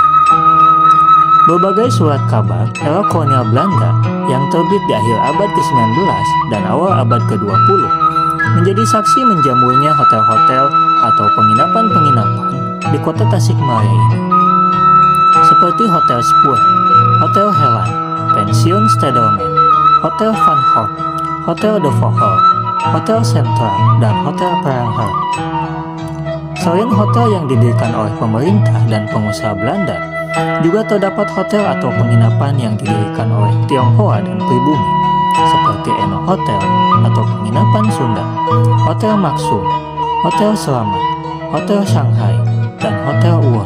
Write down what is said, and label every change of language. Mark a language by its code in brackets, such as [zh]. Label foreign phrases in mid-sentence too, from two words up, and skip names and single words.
[id] Berbagai surat kabar era kolonial Belanda yang terbit di akhir abad ke-19 dan awal abad ke-20 menjadi saksi menjamurnya hotel-hotel atau penginapan-penginapan di kota Tasikmalaya ini. Seperti Hotel Spoor, Hotel Helan, Pensiun Stedelijk, Hotel Van Hout, Hotel De Vogel, Hotel Centraal, dan Hotel Perangher. Selain hotel yang didirikan oleh pemerintah dan pengusaha Belanda, juga terdapat hotel atau penginapan yang didirikan oleh Tionghoa dan pribumi, seperti Eno Hotel atau penginapan Sunda, Hotel Maksum, Hotel Selamat, Hotel Shanghai, dan Hotel Uwon.